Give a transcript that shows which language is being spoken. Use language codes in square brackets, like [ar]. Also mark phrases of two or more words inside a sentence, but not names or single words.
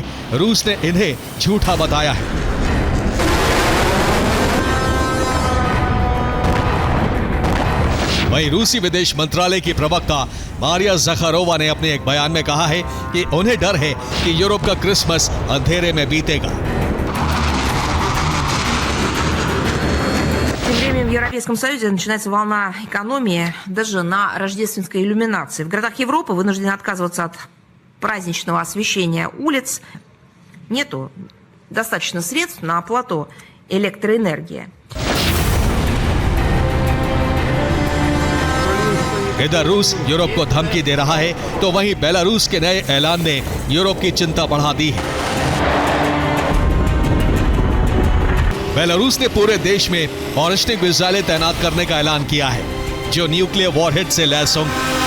[hi] रूस ने इन्हें झूठा बताया है। वहीं रूसी विदेश मंत्रालय की प्रवक्ता मारिया ज़खारोवा ने अपने एक बयान में कहा है कि उन्हें डर है कि यूरोप का क्रिसमस अंधेरे में बीतेगा। [ru] Тем временем в Европейском Союзе начинается волна экономии даже на рождественской иллюминации. В городах Европы вынуждены отказываться от праздничного освещения улиц. Нету достаточно средств на оплату электроэнергии. [hi] इधर रूस यूरोप को धमकी दे रहा है, तो वहीं बेलारूस के नए ऐलान ने यूरोप की चिंता बढ़ा दी है। बेलारूस ने पूरे देश में [en] ballistic missiles [hi] तैनात करने का ऐलान किया है, जो [en] nuclear warhead [hi] से लैस होंगी।